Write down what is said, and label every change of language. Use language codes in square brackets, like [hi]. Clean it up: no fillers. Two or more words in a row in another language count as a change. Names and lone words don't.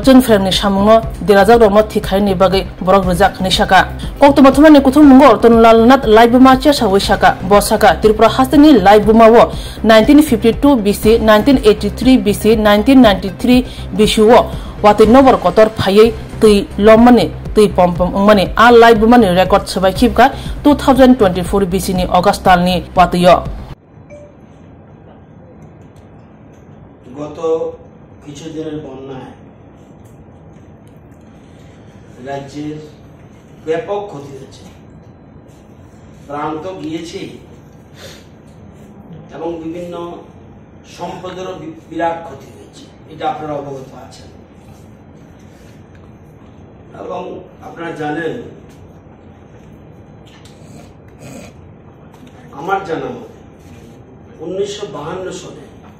[trp] jeng pherangni samungno derajak rokno thikhai ni bagai borok rijak ni shaka koktuma thumani kuthumunggo Ratanlal Nath laibuma chesawi shaka bo shaka Tripura hasteni laibuma wo 1952 BC 1983 BC 1993 BC wo watui nobor kotor phaiei tui lomani tui pompom ungmani a laibuma ni record sabai khipka 2024 BC ni August talni watuyo [bn] গত কিছুদিনের বন্যায় রাজ্যের ব্যাপক ক্ষতি হয়েছে প্রাণ তো গিয়েছে এবং বিভিন্ন সম্পদেরও বিরাট ক্ষতি হয়েছে এটা আপনারা অবগত আছেন এবং আপনারা জানেন আমার জানা মতে 1952 সালে